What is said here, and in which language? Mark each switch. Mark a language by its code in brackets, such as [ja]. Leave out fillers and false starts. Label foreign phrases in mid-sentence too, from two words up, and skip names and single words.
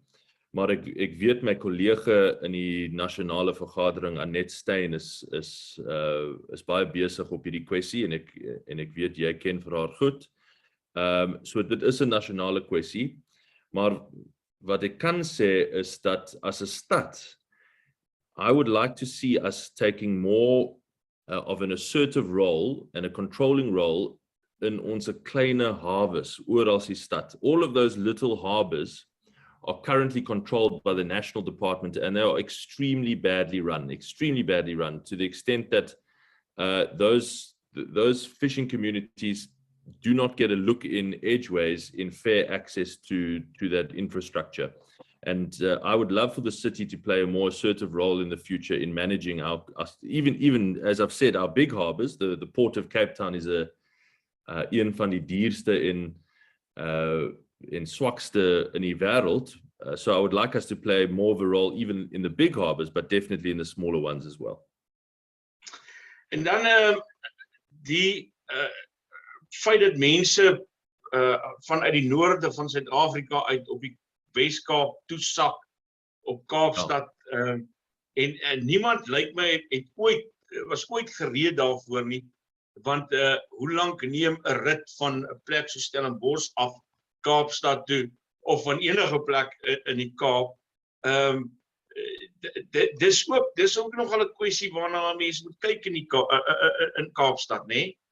[af] Maar ek weet my kollega in die nasionale vergadering, Annette Steyn, is baie besig op hierdie kwessie, en ek weet jy ken vir haar goed. So dit is 'n nasionale kwessie, maar wat ek kan sê is dat as 'n stad, [en] I would like to see us taking more of an assertive role and a controlling role in [af] onze kleine hawes oral die stad. [en] All of those little harbors are currently controlled by the national department, and they are extremely badly run to the extent that those fishing communities do not get a look in edgeways in fair access to that infrastructure. And I would love for the city to play a more assertive role in the future in managing our even as I've said, our big harbors. [af] The Port of Cape Town is een van die duurste en swakste in die wêreld. [en] So I would like us to play more of a role even in the big harbors, but definitely in the smaller ones as well. [af] En dan die feit dat mense vanuit die noorde van Suid-Afrika uit op die Wes-Kaap toesak op Kaapstad, en niemand lyk my was ooit gereed daarvoor nie, want hoe lank neem 'n rit van 'n plek so Stellenbosch af Kaapstad toe, of van enige plek in die Kaap, Dis ook nogal 'n kwessie waarna mense moet kyk in Kaapstad, né?